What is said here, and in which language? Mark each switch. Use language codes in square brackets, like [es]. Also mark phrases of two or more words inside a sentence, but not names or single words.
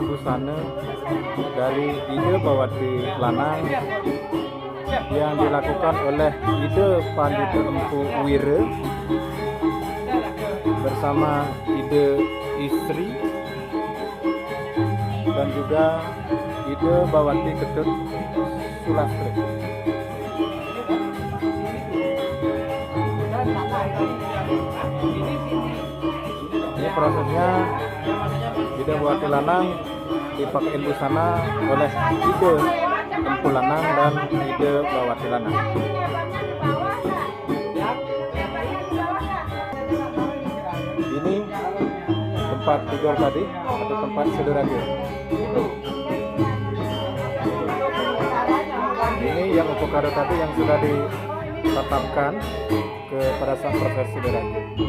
[id] busana dari ide bawati lanang yang dilakukan oleh ide Pandita Empu Wira bersama ide istri dan juga ide bawati Ketut Sulastri. Ini prosesnya ide bawati lanang dipakai busana oleh ide empu lanang dan ide bawati lanang. Ini tempat tidur tadi atau tempat sederhana. Ini yang upukara tadi yang sudah ditetapkan kepada sang proses sederhana.